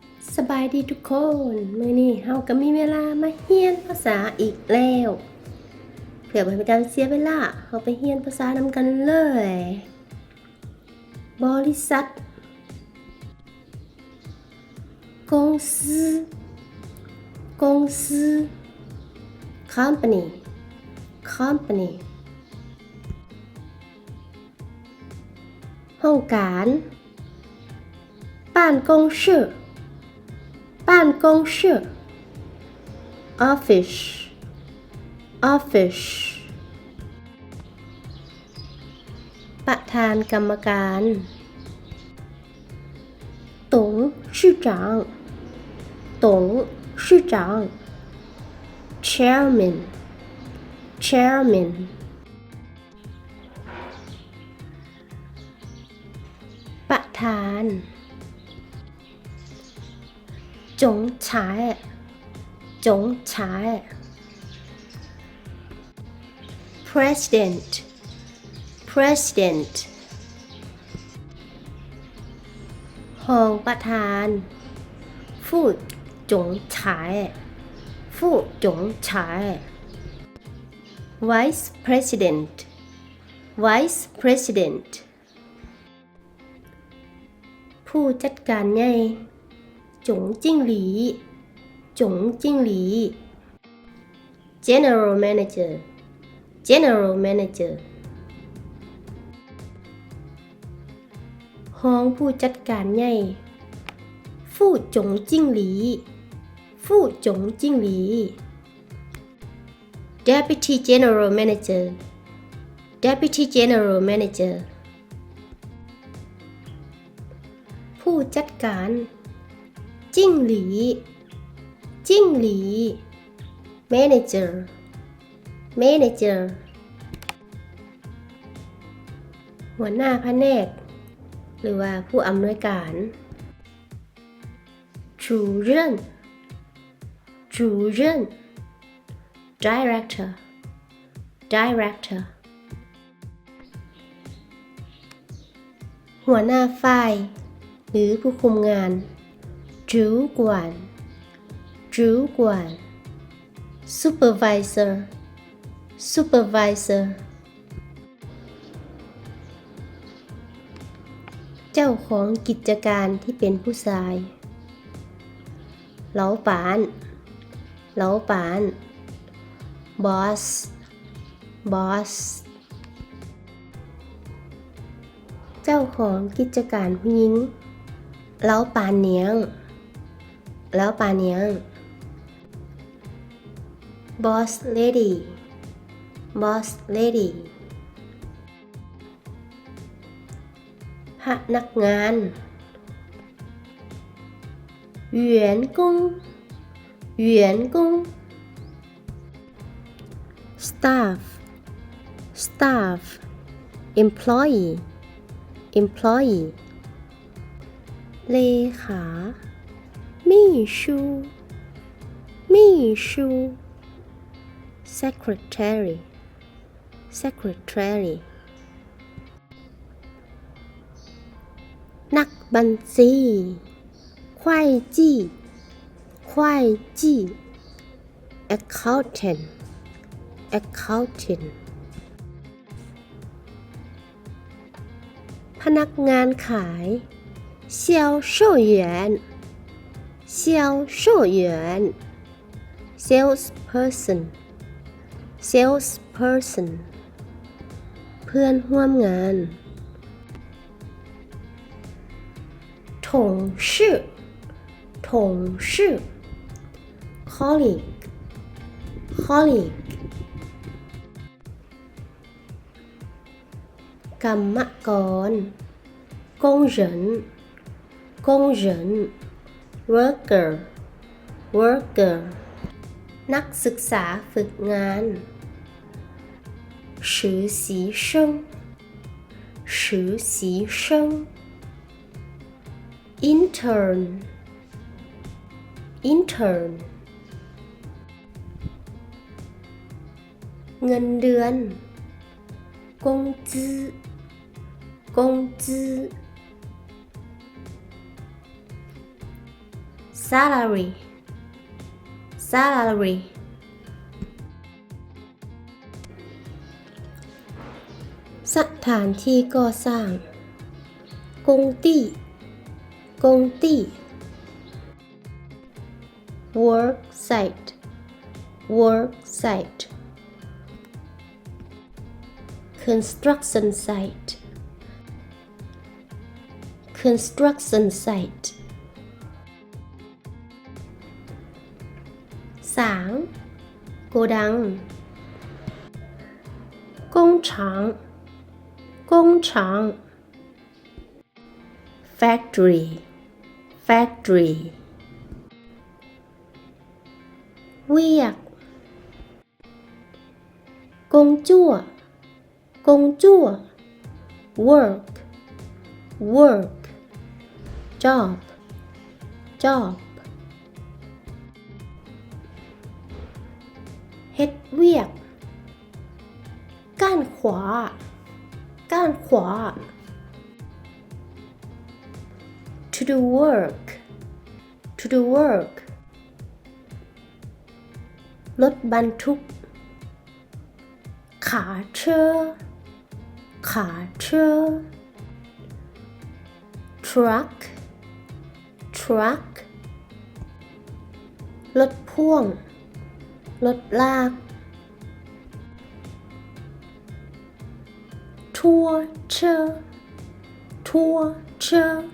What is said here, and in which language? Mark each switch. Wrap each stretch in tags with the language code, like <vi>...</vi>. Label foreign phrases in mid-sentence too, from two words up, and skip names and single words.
<tts>สบายดีทุกคนมื้อนี้เฮาก็มีเวลามาเรียนภาษาอีกแล้วเพื่อบ่ให้เป็นการเสียเวลาเฮาไปเรียนภาษานำกันเลยบริษัท</tts> <zh>公司公司</zh> <en>company company</en> <zh>ห้องการ办公室办公室</zh> <en>office office</en> <zh>ประธานกรรมการ董事长董事长</zh> <en>chairman chairman</en> <zh>ประธาน总裁总裁</zh> <en>president president</en> <tts>รองประธาน</tts> <zh>副总裁副总裁</zh> <en>vice president vice president</en> <tts>ผู้จัดการใหญ่</tts> <zh>总经理总经理</zh> <en>general manager general manager</en> <tts>รองผู้จัดการใหญ่</tts> <zh>副总经理副总经理</zh> <en>deputy general manager deputy general manager</en> <tts>ผู้จัดการ</tts> <zh>经理经理</zh> <en>manager manager</en> <tts>หัวหน้าแผนกหรือว่าผู้อำนวยการ</tts> <zh>主任主任</zh> <en>director director</en> <tts>หัวหน้าฝ่ายหรือผู้คุมงาน</tts> <zh>主管主管</zh> <en>supervisor supervisor</en> <tts>เจ้าของกิจการที่เป็นผู้ชาย</tts> <zh>老板老板</zh> <en>boss boss</en> <tts>เจ้าของกิจการผู้หญิง</tts> <zh>老板娘老板娘</zh> <en>boss lady boss lady พนักงาน</en> <zh>员工员工</zh> <en>staff staff employee employee เลขา</en> <zh>秘书秘书</zh> <en>secretary secretary นักบัญชี</en> <zh>会计会计</zh> <en>accountant accountant</en> <tts>พนักงานขาย</tts> <zh>销售员销售员</zh> <en>salesperson salesperson เพื่อนร่วมงาน</en> <zh>同事同事</zh> <en>colleague colleague กรรมกร</en> <zh>工人工人</zh> <en>worker worker นักศึกษาฝึกงาน</en> <zh>实习生实习生</zh> <en>intern intern เงินเดือน工资</en> <tts>工资ส</tts> <en>salary salary</en> <tts>สถานที่ก่อสร้าง</tts> <zh>工地工地</zh> <en>work site work site construction site construction site 3.</en> <zh>โกดัง工厂工厂</zh> <en>factory factory เวียก</en> <zh>工作工作</zh> <en>work work job job</en> <tts>เฮ็ดเวียก</tts> <zh>干活干活</zh> <en>to do work to do work</en> <tts>รถบรรทุก</tts> <zh>卡车卡车</zh> <en>truck truck</en> <tts>รถพ่วงรถลาก</tts> <zh>拖车拖车</zh>